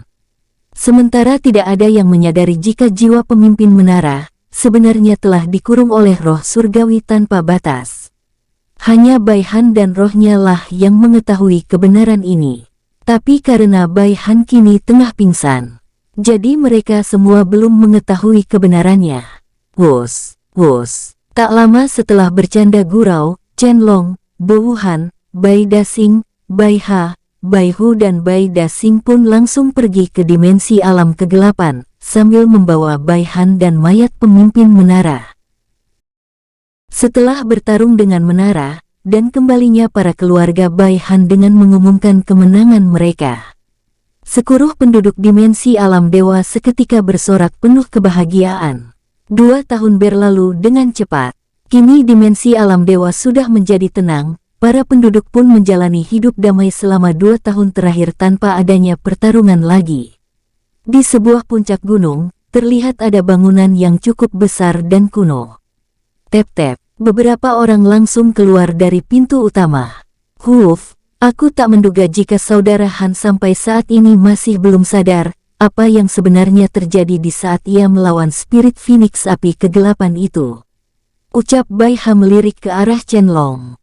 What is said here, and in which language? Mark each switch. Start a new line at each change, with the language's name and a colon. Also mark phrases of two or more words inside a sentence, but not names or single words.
Indonesian: Sementara tidak ada yang menyadari jika jiwa pemimpin menara, sebenarnya telah dikurung oleh roh surgawi tanpa batas. Hanya Bai Han dan rohnya lah yang mengetahui kebenaran ini. Tapi karena Bai Han kini tengah pingsan, jadi mereka semua belum mengetahui kebenarannya. Wus, wus. Tak lama setelah bercanda gurau, Chen Long, Bo Wuhan, Bai Dasing, Bai Ha, Bai Hu dan Bai Dasing pun langsung pergi ke dimensi alam kegelapan, sambil membawa Bai Han dan mayat pemimpin menara. Setelah bertarung dengan menara, dan kembalinya para keluarga Bai Han dengan mengumumkan kemenangan mereka, seluruh penduduk dimensi alam dewa seketika bersorak penuh kebahagiaan. 2 tahun berlalu dengan cepat. Kini dimensi alam dewa sudah menjadi tenang, para penduduk pun menjalani hidup damai selama 2 tahun terakhir tanpa adanya pertarungan lagi. Di sebuah puncak gunung, terlihat ada bangunan yang cukup besar dan kuno. Tep-tep, beberapa orang langsung keluar dari pintu utama. Huuf, aku tak menduga jika saudara Han sampai saat ini masih belum sadar apa yang sebenarnya terjadi di saat ia melawan spirit Phoenix api kegelapan itu. Ucap Bai Ha melirik ke arah Chen Long.